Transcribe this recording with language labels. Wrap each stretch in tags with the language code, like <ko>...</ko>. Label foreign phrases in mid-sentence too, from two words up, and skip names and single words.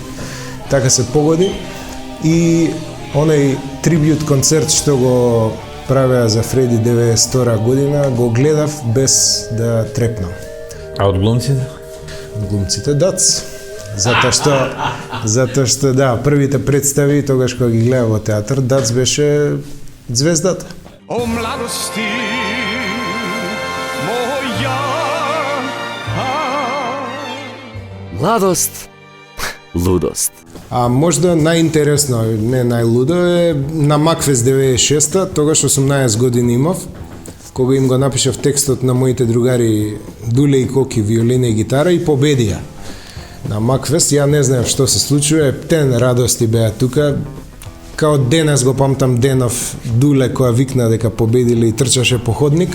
<mk>Така се погоди и онај трибют концерт што го правеа за Фреди 92 година, го гледав без да трепнам. А од глумците? Глумците Дац. Затоа што да, првите представи тогаш кога ги гледав во театар, Дац беше звездата. O mladosti moja. Mladost, ludost. А можда најинтересно, не најлудо е на Макфест 96-та, тогаш 18 години имав, кога им го напишав текстот на моите другари Дуле и Коки, виолина и гитара и победија. На Макфест, ја не знаев што се случува, ептен радости беа тука, као денес го памтам денов Дуле која викна дека победиле и трчаше по ходник.</mk>